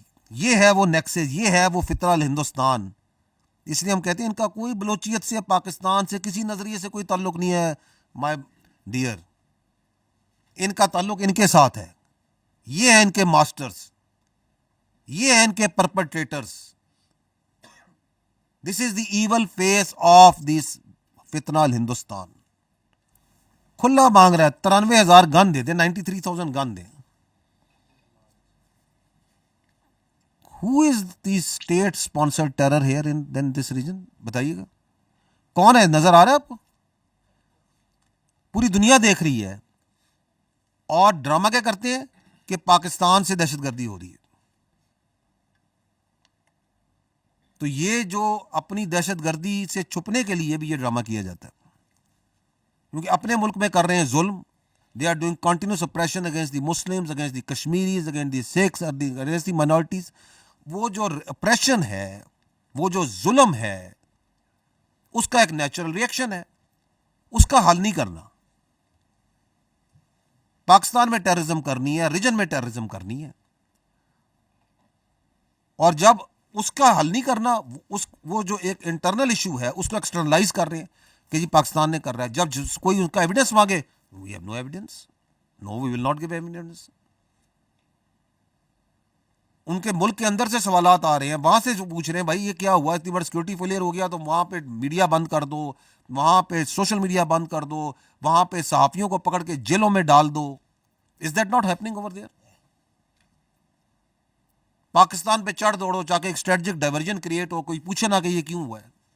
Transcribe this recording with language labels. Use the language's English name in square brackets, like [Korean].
[Urdu] یہ ہے وہ نیکسس, یہ ہے وہ فتنہ الہندوستان. اس لیے ہم کہتے ہیں ان کا کوئی بلوچیت سے, پاکستان سے, کسی نظریے سے کوئی تعلق نہیں ہے [English] My dear. [Urdu] ان کا تعلق ان کے ساتھ ہے. یہ ہیں ان کے ماسٹرز, یہ ہیں ان کے پرپٹریٹرز. [English] This is the evil face of this فتنہ الہندوستان. [Urdu] کھلا مانگ رہا ہے 93,000 گن دے دیں, 93,000 گن دیں. [English] Who is the state sponsored terror here in this region? [Urdu] بتائیے گا کون ہے, نظر آ رہا ہے آپ کو؟ پوری دنیا دیکھ رہی ہے, اور ڈرامہ کیا کرتے ہیں کہ پاکستان سے دہشت گردی ہو رہی ہے. تو یہ جو اپنی دہشت گردی سے چھپنے کے لیے بھی یہ ڈرامہ کیا جاتا ہے, کیونکہ اپنے ملک میں کر رہے ہیں ظلم. [English] They are doing continuous oppression against the Muslims, against the Kashmiris, against the Sikhs, against the minorities. [Urdu] وہ جو اپریشن ہے, وہ جو ظلم ہے, اس کا ایک نیچرل ریئیکشن ہے, اس کا حل نہیں کرنا. پاکستان میں ٹیررزم کرنی ہے, ریجن میں ٹیررزم کرنی ہے, اور جب اس کا حل نہیں کرنا, وہ جو ایک انٹرنل ایشو ہے اس کو ایکسٹرنلائز کر رہے ہیں کہ جی پاکستان نے کر رہا ہے. جب کوئی ان کا ایویڈنس مانگے, [English] we have no evidence, no we will not give evidence. [Urdu] ان کے ملک کے اندر سے سوالات آ رہے ہیں, وہاں سے جو پوچھ رہے ہیں بھائی یہ کیا ہوا, اتنی بڑی سیکورٹی فیلئر ہو گیا تو وہاں پہ میڈیا بند کر دو, وہاں پہ سوشل میڈیا بند کر دو, وہاں پہ صحافیوں کو پکڑ کے جیلوں میں ڈال دو. [English] Is that not happening over there? [Urdu] Pakistan پہ چڑھ دوڑو چاہے ایک اسٹریٹجک ڈائیورژن کریٹ ہو, کوئی پوچھے نہ کہ یہ کیوں ہوا ہے.